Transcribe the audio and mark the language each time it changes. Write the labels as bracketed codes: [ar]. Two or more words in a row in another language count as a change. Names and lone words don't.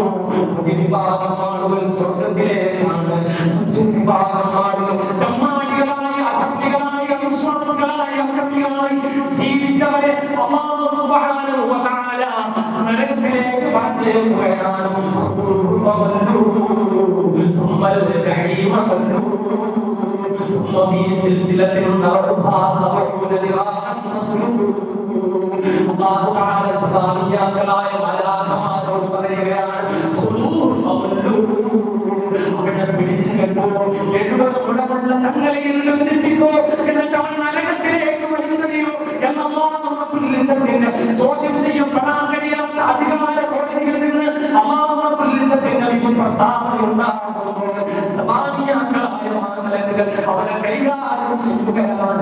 [ml] ഒരു വിഭാഗം ആളുകൾ സ്വർഗത്തിലേക്കാണ്, മറ്റൊരു വിഭാഗം ആളുകൾ ബ്രഹ്മാദികളായി അധർമ്മികളായി അവിശ്വാസികളായി അക്രമികളായി ജീവിച്ചവരെ [ar] الله سبحانه وتعالى [ml] നരകത്തിലേക്ക് പറഞ്ഞേക്കുകയാണ്. [ar] ثم الجحيم صلوا ثم في سلسلة ذرعها 70 ذراعا فاسلكوه. الله تعالى [ml] സബാനിയാക്കളായ മലാക്കമാരോട് പറയുകയാണ്, അവനെ പിടിച്ചു കെട്ടോ, 70 മുഴമുള്ള ചങ്ങലയിൽ ബന്ധിപ്പിക്കോ, എന്നിട്ട് അവൻ നരകത്തിലേക്ക് വലിച്ചെറിയോ എന്ന് അല്ലാഹു റബ്ബുൽ ഇസ്സത്തിന്റെ ചോദ്യം ചെയ്യപ്പെടാൻ കഴിയാത്ത അധികാര കോടതിയിൽ നിന്ന് അല്ലാഹു റബ്ബുൽ ഇസ്സത്തിന്റെ വിധി പ്രസ്താവനയുണ്ടാകുമ്പോൾ സബാനിയാക്കളായ മലക്കുകൾ അവനെ കൈകാര്യം ചെയ്യുകയാണ്.